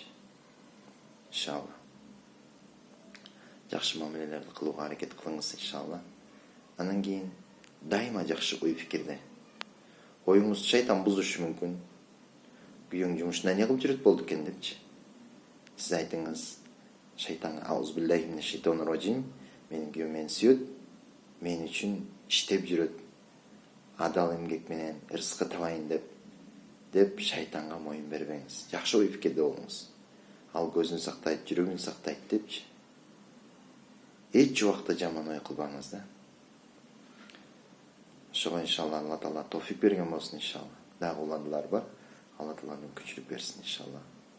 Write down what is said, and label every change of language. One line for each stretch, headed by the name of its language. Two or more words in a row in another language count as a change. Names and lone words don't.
Kyrgyz: Иншалла. Жакшы мамилелерди кылууга аракет кылыңыз иншалла. Анан кийин дайыма жакшы ой пикирде. Оюңуз шайтан бузушу мүмкүн. Күйөөң жумушунда не кылып жүрөт болду экен депчи. Сиз айтыңыз, шайтан
Arabic: أعوذ بالله من الشيطان الرجيم,
Kyrgyz: менин күйөөм мени сүйөт, мен үчүн иштеп жүрөт. Адал эмгек менен рызкы табайын деп шайтанга моюн бербеңиз. Жакшы ой пикирде болуңуз. Ал көзүн сактайт, жүрөгүн сактайт депчи. Эч убакта жаман ой кылбаңыз да. Ошого иншалла Алла Таала товфик берген болсун иншалла. Дагы уладылар бар.
Turkish: Allah Teala'nın güçlük versin inşallah.